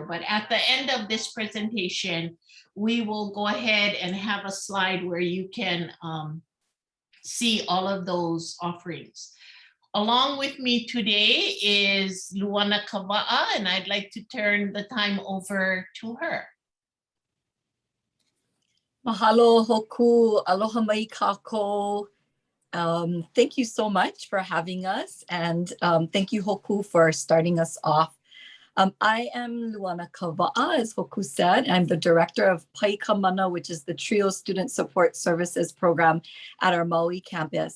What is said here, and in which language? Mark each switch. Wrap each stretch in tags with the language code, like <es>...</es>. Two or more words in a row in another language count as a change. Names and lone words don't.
<en>But at the end of this presentation, we will go ahead and have a slide where you can see all of those offerings. Along with me today is Luana Kawaʻa, and I'd like to turn the time over to her.</en> <haw>Mahalo, hoku, aloha mai kākou.</haw> <en>Thank you so much for having us, and thank you, Hoku, for starting us off. I am Luana Kawaʻa, as Hoku said. I'm the director of Paʻū, which is the TRIO Student Support Services program at our Maui campus.</en>